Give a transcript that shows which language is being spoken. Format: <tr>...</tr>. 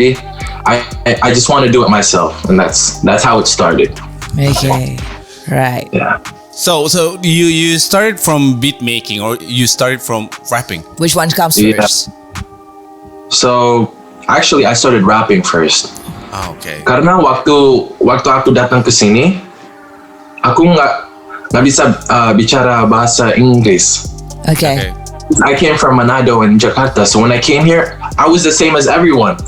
<id>Jadi</id> <en>I just want to do it myself, and that's how it started. Okay. Right. Yeah. So you started from beat making, or you started from rapping? Which one comes first? So actually I started rapping first. Okay.</en> <id>Karena waktu aku datang ke sini, aku nggak bisa bicara bahasa Inggris.</id> <en>Okay. I came from Manado in Jakarta, so when I came here, I was the same as everyone.</en>